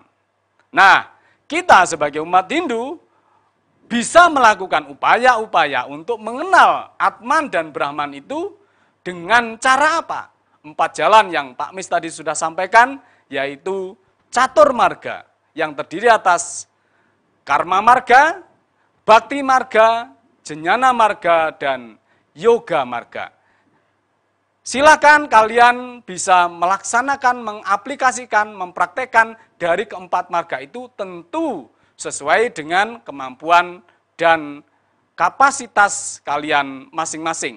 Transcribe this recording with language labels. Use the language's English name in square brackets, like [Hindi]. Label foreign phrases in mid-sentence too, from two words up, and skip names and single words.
[Indonesian] Nah, kita sebagai umat Hindu bisa melakukan upaya-upaya untuk mengenal Atman dan Brahman itu dengan cara apa? 4 jalan yang Pak Mis tadi sudah sampaikan, yaitu catur marga yang terdiri atas karma marga, bakti marga, jenana marga, dan yoga marga. Silakan kalian bisa melaksanakan, mengaplikasikan, mempraktekkan dari ke-4 marga itu tentu sesuai dengan kemampuan dan kapasitas kalian masing-masing.